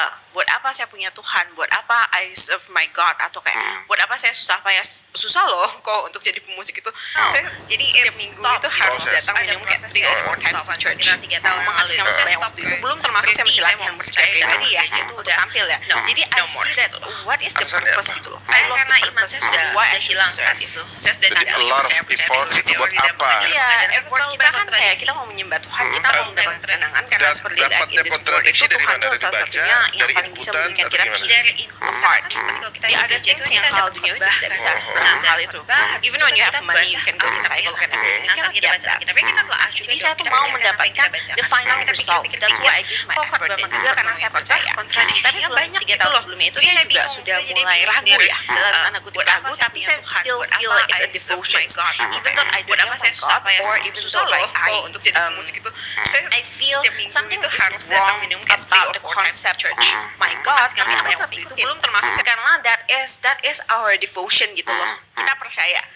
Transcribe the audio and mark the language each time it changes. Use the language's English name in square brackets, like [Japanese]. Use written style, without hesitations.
[Indonesian] Buat apa saya punya Tuhan? Buat apa [English] I serve my God? [Indonesian] Atau kayak buat apa saya susah loh kok untuk jadi pemusik itu. Saya jadi setiap minggu itu harus datang minum kayak [English] 3 or 4 times to church. [Indonesian] Menghabiskan banyak waktu itu, belum termasuk saya masih latihan bersecara pribadi ya untuk tampil ya. Jadi [English] I see that what is the purpose [Indonesian] gitu loh. [English] I lost the purpose of why I should serve. [Indonesian] Saya sudah jadi [English] a lot of effort [Indonesian] itu buat apa? Iya, effort kita kan kayak kita mau menyembah Tuhan, kita mau mendapat ketenangan karena seperti [English] that in this world [Indonesian] itu Tuhan tuh salah satunya yang paling bisa memberikan kita [English] peace of heart. The other things [Indonesian] yang hal dunia itu tidak bisa menang hal itu. [English] Even when you have money, you can go to cycle and everything. You cannot get that. [Indonesian] Jadi saya tuh mau mendapatkan [English] the final results. That's why I give my effort. [Indonesian] Dan juga karena saya percaya. Tapi sebelum 3 tahun sebelumnya itu saya juga sudah mulai ragu ya. Dalam tanda kutip ragu, tapi saya [English] still feel like it's a devotion. Even though I don't know my God, or even though like I feel something is wrong about the concept of my God, [Indonesian] tapi aku tetap ikutin. Karena [English] that is our devotion [Indonesian] gitu loh. Kita percaya.